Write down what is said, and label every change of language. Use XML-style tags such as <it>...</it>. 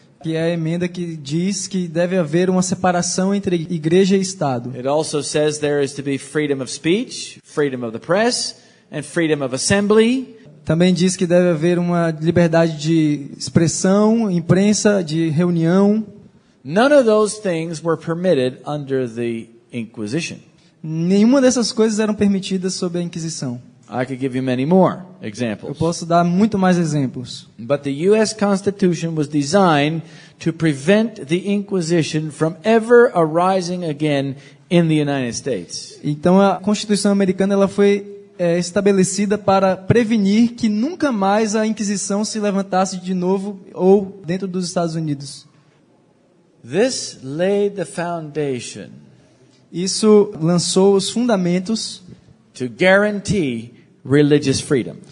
<pt>que é a emenda que diz que deve haver uma separação entre igreja e Estado.</pt> <en>It also says there is to be freedom of speech, freedom of the press, and freedom of assembly.</en> <pt>Também diz que deve haver uma liberdade de expressão, imprensa, de reunião.</pt> <en>None of those things were permitted under the Inquisition.</en> <pt>Nenhuma dessas coisas eram permitidas sob a Inquisição.</pt> <en>I could give you many more</en> <pt>Eu</pt> <en>examples.</en> <pt>posso dar muito mais exemplos.</pt> <en>But the U.S. Constitution was designed to prevent the Inquisition from ever arising again in the United States.</en> <pt>Então a Constituição americana ela foi estabelecida para prevenir que nunca mais a Inquisição se levantasse de novo ou dentro dos Estados Unidos.</pt> <en>This laid the foundation</en> <pt>Isso lançou os fundamentos</pt> <en>to guarantee religious freedom,</en>